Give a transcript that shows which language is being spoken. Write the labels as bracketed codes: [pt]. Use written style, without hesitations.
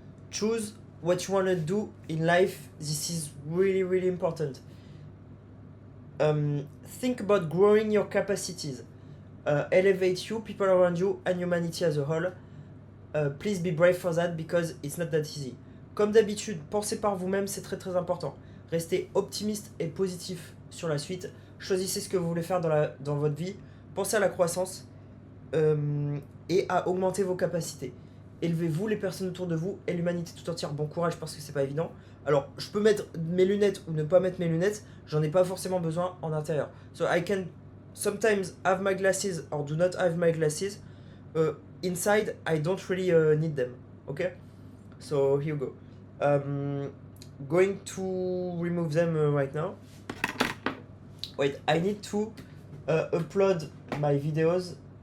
[en] Choose what you want to do in life. This is really, really important. Think about growing your capacities. Elevate you, people around you, and humanity as a whole. Please be brave for that because it's not that easy. [fr] Comme d'habitude, pensez par vous-même, c'est très très important. Restez optimiste et positif sur la suite. Choisissez ce que vous voulez faire dans votre vie. Pensez à la croissance et à augmenter vos capacités. Élevez-vous, les personnes autour de vous et l'humanité tout entière. Bon courage parce que c'est pas évident. Alors, je peux mettre mes lunettes ou ne pas mettre mes lunettes. J'en ai pas forcément besoin en intérieur. [en] So I can sometimes have my glasses or do not have my glasses. Inside, I don't really need them. Okay? So here you go. Going to remove them right now. Wait, I need to upload my videos.